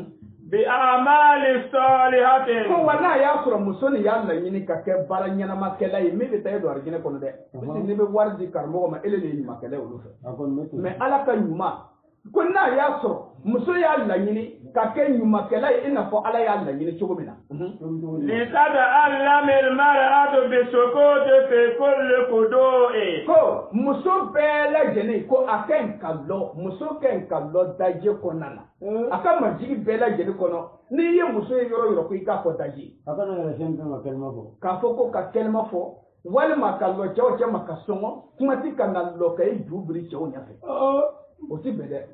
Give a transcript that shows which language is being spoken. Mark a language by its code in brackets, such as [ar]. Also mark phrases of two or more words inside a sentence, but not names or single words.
[ar] بأعمال صالحات [bm] ko wa n'a y'a sɔrɔ muso nin y'a laɲini ka kɛ baara ɲɛnamakɛla ye min bɛ taa e don arijinɛ kɔnɔ dɛ puisque n'i bɛ wari di karamɔgɔ ma ele de ye ɲumankɛla ye olu fɛ mais ala ka ɲuman ko n'a y'a sɔrɔ muso y'a laɲini ka kɛ ɲumankɛla ye i n'a fɔ ala y'a laɲini cogo min na [ar] لتتعلم المرأة بسكوت في كل خضوع [bm] ko muso bɛɛ lajɛlen ko a ka ɲi ka lɔ muso ka ɲi ka lɔ daje kɔnɔna na a ka majigi bɛɛ lajɛlen kɔnɔ n'i ye muso ye yɔrɔ yɔrɔ ko i k'a fɔ daje a kana yɛrɛ sen kan ka kɛnɛma fɔ k'a fɔ ko ka kɛnɛma fɔ walima ka lɔ cɛw cɛ ma ka sɔngɔ kuma ti ka na lɔ ka i ju biri cɛw ɲɛfɛ o ti bɛn dɛ